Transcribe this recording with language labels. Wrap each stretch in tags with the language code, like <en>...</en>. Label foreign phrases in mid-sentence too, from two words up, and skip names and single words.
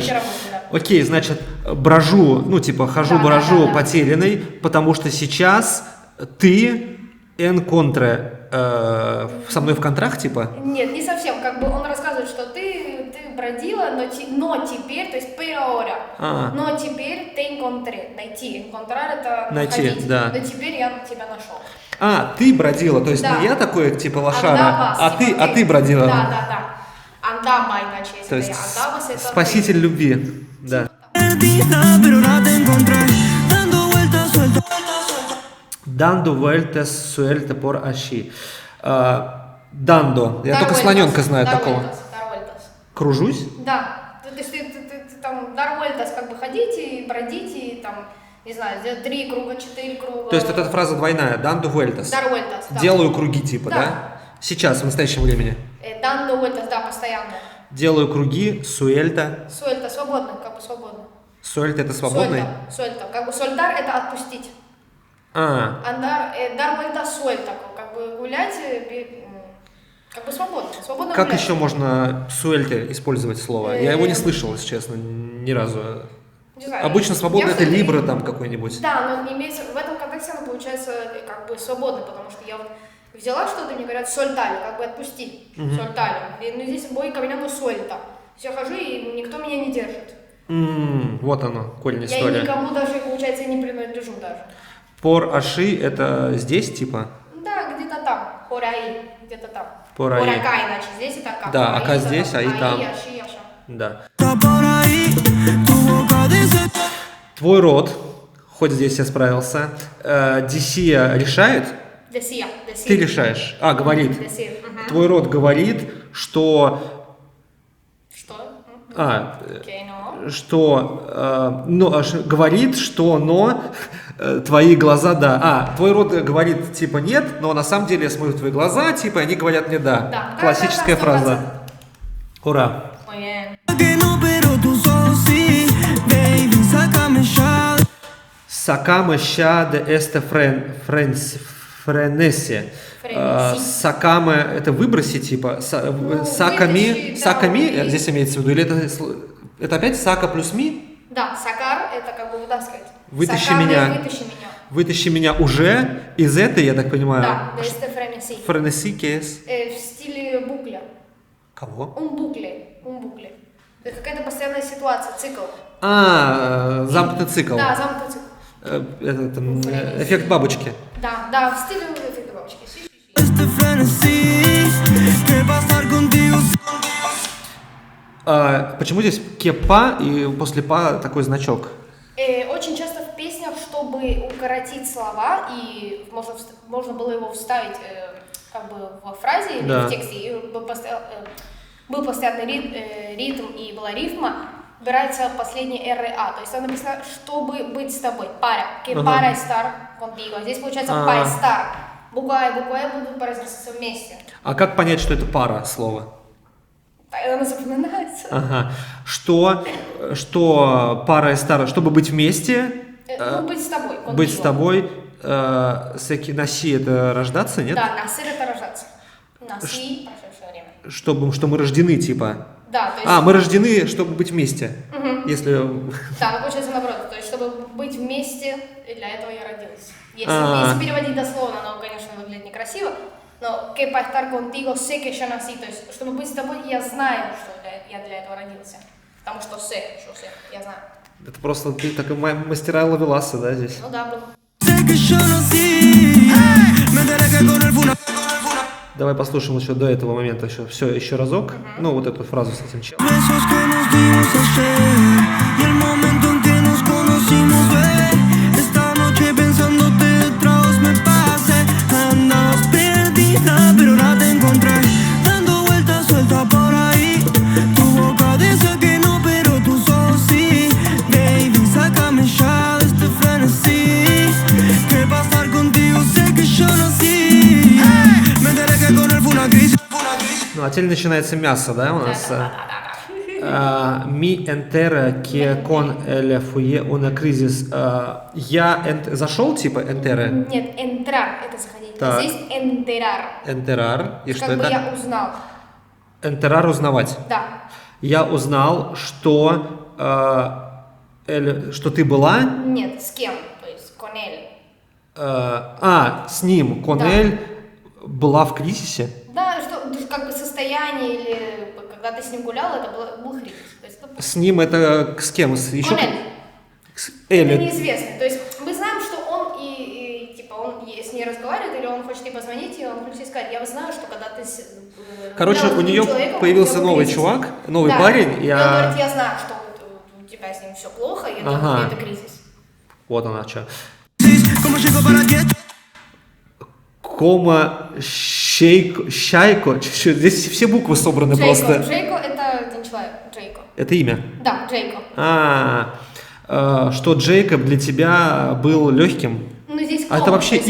<ru>сидеть работать, да. Окей, значит, брожу, ну, типа, хожу-брожу да. потерянный, потому что сейчас ты энконтре со мной в контракт, типа? Нет, не совсем. Как бы он рассказывает, что ты бродила, но теперь, то есть</ru> <es>pero ahora,</es> <ru>но теперь</ru> <es>te encontré.</es> <ru>Найти. Encontrar это Найти, находить. да. Но теперь я тебя нашел. Ты бродила, то есть Да. не я такой, типа, лошара, Andabas, а типа ты бродила. Да. Андаба, иначе, если То есть ты андабас, это спаситель любви, да.</ru> <es>Perdida, pero ahora te encontré, dando vueltas sueltas. Dando vueltas suelta por allí.</es> <ru>Дандо. Я только слоненка знаю такого. Дарвельтас. Кружусь? Да. То есть ты там дарвельтас как бы ходить и бродить, и там, не знаю, сделать 3 круга, 4 круга. То есть вот эта фраза двойная.</ru> <es>Dando vueltas.</es> <ru>Дарвельтас, да. Делаю круги, типа, да? Сейчас, в настоящем времени.</ru> <es>Dando vueltas,</es> <ru>да, постоянно. Делаю круги, суэльта. Suelta, свободно, как бы свободно. Суэльта это свободный? Suelta. Как бы soltar это отпустить. А,</ru> <es>Andar, dar vueltas suelta,</es> <ru>как бы гулять, как бы свободно. Свободно как гулять. еще можно суэльте использовать слово? Я его не слышал, если честно, ни разу. Не знаю, Обычно свободно я это всё-таки- либра там какой-нибудь. Да, но имеется в этом контексте оно получается как бы свободно, потому что я вот взяла что-то, мне говорят soltали, как бы отпусти, soltали. Ну здесь</ru> <es>voy caminando suelta.</es> <ru>Я хожу и никто меня не держит. Вот оно, корень Я истории. никому даже, получается, не принадлежу даже. Пор аши это здесь типа? Да, где-то там,</ru> <es>por ahí,</es> <ru>где-то там.</ru> <es>Por ahí. Por acá</es> <ru>иначе, здесь это как. Да, Por ака ahí, здесь, а и ahí, там. аши, аша. Да.</ru> <es>Está por ahí, tu boca dice.</es> <ru>Твой род, хоть здесь я справился, Дисия решает, Decía. ты решаешь. А, говорит. Decir. Твой род говорит, что... Что? А, No. что... говорит, что но... Твои глаза да. А, твой род говорит типа нет, но на самом деле я смотрю в твои глаза, типа они говорят мне да. Да. Классическая Да, фраза. Ура.</ru> <es>Muy bien. Que no, pero tus ojos sí. Baby, sácame ya. sácame ya de este frenesí.</es> <ru>Френеси. Сакама это выбросить, типа. Саками. вытащи, да, Саками убери. здесь имеется в виду? Или это опять сака плюс ми? Да, сакар это как бы вытаскивать. Вытащи Сакар меня. есть Вытащи меня. Вытащи меня уже из этой, я так понимаю. Да,</ru> <es>de este frenesí.</es> <ru>Френеси кейс. В стиле букля. Кого?</ru> <es>Un bucle.</es> <ru>Это какая-то постоянная ситуация, цикл. Замкнутый цикл. Да, замкнутый цикл. Эффект бабочки. Да, в стиле эффекта бабочки.</ru> <es>Este frenesí. Que va a estar contigo.</es> <ru>Почему здесь кепа и после па такой значок? Очень часто в песнях, чтобы укоротить слова, и можно было его вставить как бы во фразе или Да. в тексте, и был постоянный ритм и была рифма, убирается последний РА, то есть там написано, чтобы быть с тобой,</ru> <es>para, que</es> <ru>Ага.</ru> <es>para estar contigo,</es> <ru>здесь получается</ru> <es>para estar,</es> <ru>буква и будут произноситься вместе, А как понять, что это пара слова? она запоминается. Ага. Что пара и стара, чтобы быть вместе, Быть с тобой, быть с contigo. тобой, наси это рождаться, нет? Да, насыр это рождаться, наси, прошедшее время. Что мы рождены, типа. Да, то есть... Мы рождены, чтобы быть вместе. Если. Да, но получается наоборот. То есть, чтобы быть вместе, для этого я родилась. Если, А. если переводить дословно, оно, конечно, выглядит некрасиво, но</ru> <es>que para estar contigo sé que yo nací.</es> <ru>То есть, чтобы быть с тобой, я знаю, что я для этого родился. Потому что sé, я знаю. Это просто ты такой мастера ловеласа, да, здесь? Ну да, был.</ru> <es>Sé que yo nací. Me enteré que con el funa. Давай послушаем еще до этого момента еще разок. Ну, вот эту фразу с этим чем. Besos que nos dimos ayer. Y el momento en que nos conocimos, ve. Esta noche pensándote otra vez me pasé. Andabas perdida, pero ahora te encontré. Dando vueltas suelta por ahí. Tu boca dice que no, pero tus ojos sí. Baby, sácame ya de este frenesí. Que para estar contigo sé que yo nací. Me enteré que con él fue una crisis.</es> <ru>Ну, а теперь начинается мясо, да, у нас?</ru> <es>Me enteré que con él fue una crisis.</es> <ru>Я зашел, типа, энтера? Нет, entrar это заходить. Так. А здесь enterar. Энтерар. И что Как бы это? я узнал. Энтерар узнавать. Да. Я узнал, что ты была. Нет, с кем? То есть</ru> <es>con él.</es> <ru>С ним. Конель была в кризисе. Да, что как бы состояние или когда ты с ним гулял, это был кризис. То есть это С ним это с кем? Еще?</ru> <es>con él.</es> <ru>С Это Элли. неизвестно. То есть мы знаем, что он типа он с ней разговаривает, или он хочет ей позвонить, и он хочет ей сказать, я знаю, что когда ты Короче, гуляла с у другим нее человеком, появился у тебя был новый кризис. чувак, новый Да. парень. И он говорит, я знаю, что у тебя с ним все плохо, и Ага. это кризис. Вот она что.</ru> <es>¿Cómo llego para ti?</es> <ru>Кома, Щайко. Здесь все буквы собраны просто. Джейко это один человек. Джейко. Это имя. Да, Джейко. Что Джейкоб для тебя был легким. Ну здесь А это кома, вообще</ru>